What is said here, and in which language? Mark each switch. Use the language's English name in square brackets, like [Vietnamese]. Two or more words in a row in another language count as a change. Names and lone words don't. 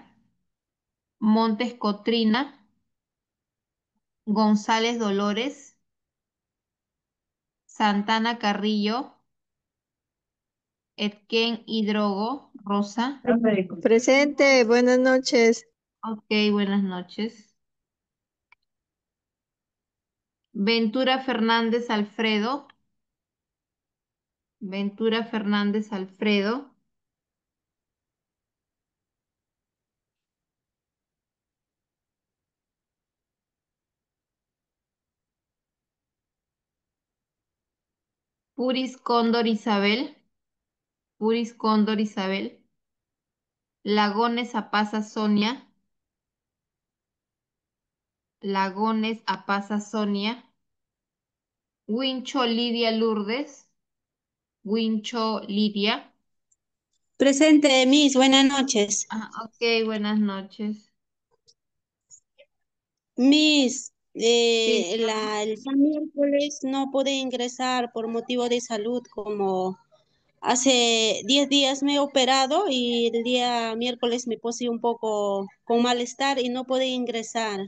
[Spanish] Montes Cotrina, González Dolores, Santana Carrillo, Etken Hidrogo, Rosa. Presente, buenas noches. Ok, buenas noches. Ventura Fernández Alfredo, Ventura Fernández Alfredo, Puris Cóndor Isabel, Puris Cóndor Isabel, Lagones Apaza Sonia, Lagones Apaza Sonia, Wincho Lidia Lourdes, Wincho Lidia, Presente, Miss, buenas noches. Ok, buenas noches. Miss, Sí, dígame. el día miércoles no pude ingresar por motivo de salud, como hace 10 días me he operado y el día miércoles me puse un poco con malestar y no pude ingresar.